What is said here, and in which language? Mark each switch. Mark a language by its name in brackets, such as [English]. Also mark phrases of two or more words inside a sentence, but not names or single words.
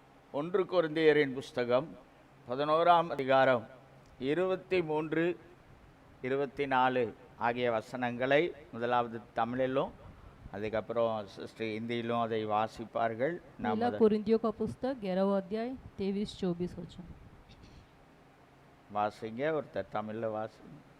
[Tamil] ஒன்று கொரிந்தியரின் புஸ்தகம் 11ஆம் அதிகாரம் 23, 24 ஆகிய வசனங்களை முதலாவது தமிழிலும் அதுக்கப்புறம் சிஸ்டர் ஹிந்தியிலும் அதை வாசிப்பார்கள். [Hindi] पहला कोरिन्थियों का पुस्तक 11वां अध्याय 23-24 वचन। [Tamil] வாசிங்க. ஒருத்தர் தமிழில் வாசிங்க.